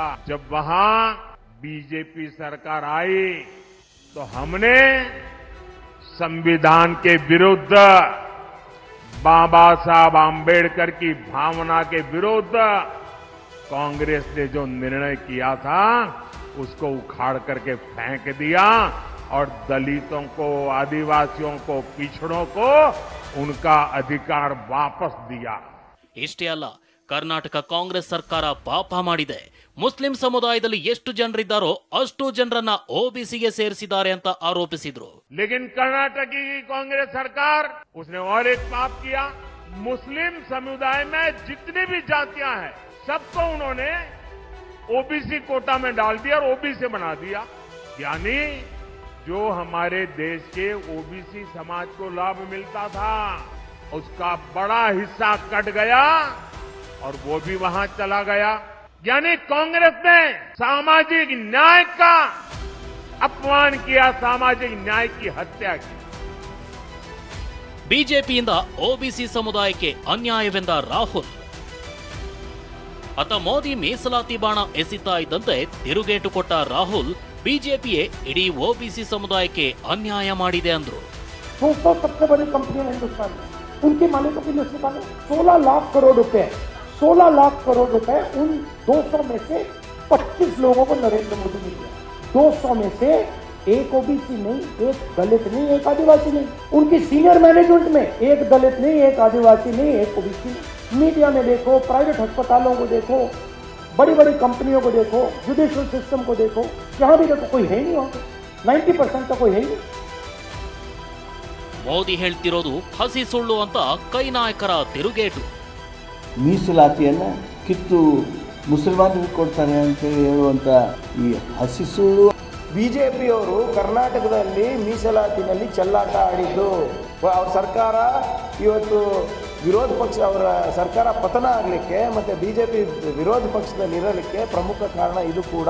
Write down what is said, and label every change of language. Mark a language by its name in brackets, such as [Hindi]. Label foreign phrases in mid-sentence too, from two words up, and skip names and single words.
[Hindi] जब वहां बीजेपी सरकार आई तो हमने संविधान के विरुद्ध, बाबा साहब आंबेडकर की भावना के विरुद्ध कांग्रेस ने जो निर्णय किया था उसको उखाड़ करके फेंक दिया और दलितों को, आदिवासियों को, पिछड़ों को उनका अधिकार वापस दिया. [Kannada] ಇಷ್ಟೇ ಅಲ್ಲ, ಕರ್ನಾಟಕ ಕಾಂಗ್ರೆಸ್ ಸರ್ಕಾರ ಪಾಪ ಮಾಡಿದೆ. ಮುಸ್ಲಿಂ ಸಮುದಾಯದಲ್ಲಿ ಎಷ್ಟು ಜನರಿದ್ದಾರೋ ಅಷ್ಟು ಜನರನ್ನ ಒಬಿಸಿಗೆ ಸೇರಿಸಿದ್ದಾರೆ ಅಂತ ಆರೋಪಿಸಿದ್ರು. [Hindi] लेकिन कर्नाटक की कांग्रेस सरकार उसने और एक पाप किया. मुस्लिम समुदाय में जितनी भी जातियां हैं सबको उन्होंने ओबीसी कोटा में डाल दिया और ओबीसी बना दिया. यानी जो हमारे देश के ओबीसी समाज को लाभ मिलता था उसका बड़ा हिस्सा कट गया और वो भी वहां चला गया. यानी कांग्रेस ने सामाजिक न्याय का अपमान किया, सामाजिक न्याय की हत्या की. [Kannada] ಬಿಜೆಪಿಯಿಂದ ಒಬಿಸಿ ಸಮುದಾಯಕ್ಕೆ ಅನ್ಯಾಯವೆಂದ ರಾಹುಲ್. ಅತ ಮೋದಿ ಮೀಸಲಾತಿ ಬಾಣ ಎಸಿತಾ ಇದ್ದಂತೆ ತಿರುಗೇಟು ಕೊಟ್ಟ ರಾಹುಲ್, ಬಿಜೆಪಿಯೇ ಇಡೀ ಒಬಿಸಿ ಸಮುದಾಯಕ್ಕೆ ಅನ್ಯಾಯ ಮಾಡಿದೆ ಅಂದ್ರು. [Hindi] सबसे बड़ी कंपनी है हिंदुस्तान में, उनके मालिकों की लिस्ट निकालो. 16 लाख करोड़ रुपए, 16 लाख करोड़ रुपए उन 200 में से 25 लोगों को नरेंद्र मोदी ने दिया. 200 में से एक ओबीसी नहीं, एक दलित नहीं, एक आदिवासी नहीं. उनकी [English] senior management [Hindi] में एक दलित नहीं, एक आदिवासी नहीं, एक ओबीसी नहीं. मीडिया में देखो, प्राइवेट अस्पतालों को देखो, बड़ी बड़ी कंपनियों को देखो, [English] judicial system [Hindi] को देखो, जहां भी देखो कोई है नहीं. वहां 90% तो कोई है नहीं. [Kannada] ಮೋದಿ ಹೇಳ್ತಿರೋದು ಹಸಿ ಸುಳ್ಳು ಅಂತ ಕೈ ನಾಯಕರ ತಿರುಗೇಟು. ಮೀಸಲಾತಿಯನ್ನ ಕಿತ್ತು ಮುಸಲ್ಮಾನರಿಗೆ ಕೊಡ್ತಾರೆ ಅಂತ ಹೇಳುವಂತ ಈ ಹಸಿ ಸುಳ್ಳು. ಬಿಜೆಪಿಯವರು ಕರ್ನಾಟಕದಲ್ಲಿ ಮೀಸಲಾತಿನಲ್ಲಿ ಚೆಲ್ಲಾಟ ಆಡಿದ್ದು, ಅವ್ರ ಸರ್ಕಾರ ಇವತ್ತು ವಿರೋಧ ಪಕ್ಷ, ಅವರ ಸರ್ಕಾರ ಪತನ ಆಗಲಿಕ್ಕೆ ಮತ್ತೆ ಬಿಜೆಪಿ ವಿರೋಧ ಪಕ್ಷದಲ್ಲಿ ಇರಲಿಕ್ಕೆ ಪ್ರಮುಖ ಕಾರಣ ಇದು ಕೂಡ.